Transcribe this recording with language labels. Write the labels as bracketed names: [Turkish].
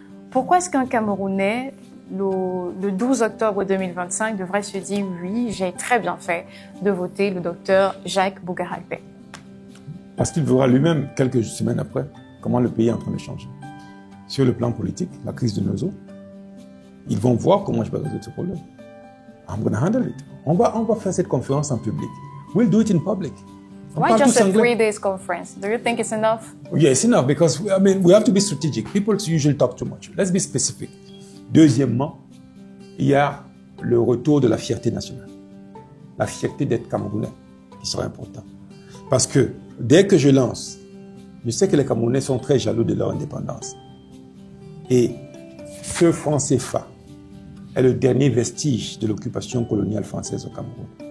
[French] Pourquoi est-ce qu'un Camerounais, le 12 octobre 2025, devrait se dire « Oui, j'ai très bien fait de voter le docteur Jacques Bougaralpé » ? Parce qu'il verra lui-même, quelques semaines après, comment le pays est en train de changer. Sur le plan politique, la crise de Nozo, ils vont voir comment je vais résoudre ce problème. [English] I'm going to handle it. [French] On va faire cette conférence en public. [English] We'll do it in public. Why just a 3 days conference? Do you think it's enough? Yeah, it's enough because, we have to be strategic. People usually talk too much. Let's be specific. [French] Deuxièmement, il y a le retour de la fierté nationale. La fierté d'être Camerounais qui sera important. Parce que dès que je lance, je sais que les Camerounais sont très jaloux de leur indépendance. Et ce franc CFA est le dernier vestige de l'occupation coloniale française au Cameroun.